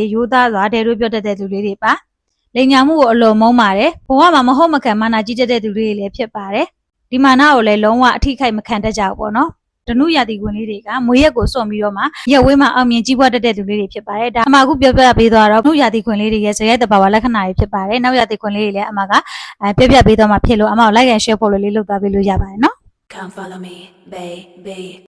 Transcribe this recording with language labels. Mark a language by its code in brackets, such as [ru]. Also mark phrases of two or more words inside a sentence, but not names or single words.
[my] ရိုးသားစွာတဲတို့ပြောတတ်တဲ့သူလေးတွေပါလိန်ညာမှုကိုအလွန်မုန်းပါတယ်ဘဝမှာမဟုတ်မခံမာနာကြီးတတ်တဲ့သူလေးတွေလည်းဖြစ်ပါတယ်ဒီမာနာကိုလည်းလုံးဝအထိခိုက်မခံတတ်ကြဘူးပေါ့နော်ဓနုရာသီခွင်လေးတွေကမွေရက်ကိုစွန့်ပြီးတော့မှရက်ဝေးမှာအောင်မြင်ကြီးပွားတတ်တဲ့လူလေးတွေဖြစ်ပါတယ်ဒါအမအခုပြောပြပေးသွားတော့ဓနုရာသီခွင်လေးတွေရဲ့ဇယက်တဘာဝလက္ခဏာတွေဖြစ်ပါတယ်နောက်ရာသီခွင်လေးတွေလည်းအမကပြောပြပေးသွားမှာဖြစ်လို့အမကို [en] like and share [my] ဖို့လေးလုပ်သွားပေးလို့ရပါတယ်နော် [en] Come follow me baby